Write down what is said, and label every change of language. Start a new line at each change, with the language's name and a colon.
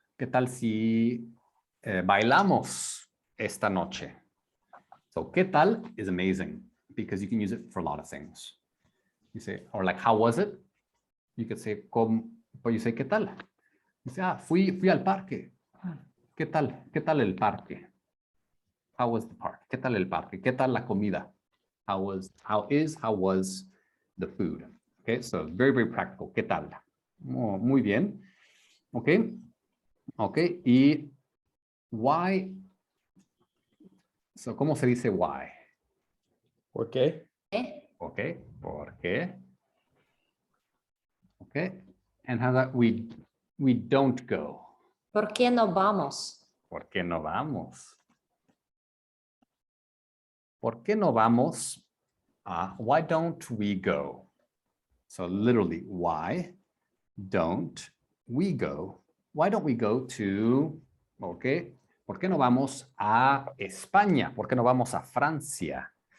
Spanish: ¿Qué tal si bailamos esta noche?
English: So,
Spanish: ¿qué tal
English: is amazing because you can use it for a lot of things. You say, or like, how was it? You could say, but you say,
Spanish: ¿qué tal? You say, fui al parque. ¿Qué tal? ¿Qué tal el parque?
English: How was the park?
Spanish: ¿Qué tal el parque? ¿Qué tal la comida?
English: How was the food? Okay, so very, very practical.
Spanish: ¿Qué tal? Oh, muy bien. Okay. Okay.
English: Y why? So,
Spanish: ¿cómo se dice
English: why?
Spanish: ¿Por qué? Okay. ¿Por qué?
English: Okay. And how that we don't go.
Spanish: ¿Por qué no vamos? ¿Por qué no vamos? ¿Por qué no vamos?
English: Why don't we go? So literally, why don't we go? Why don't we go to, okay,
Spanish: ¿por qué no vamos a España? ¿Por qué no vamos a Francia?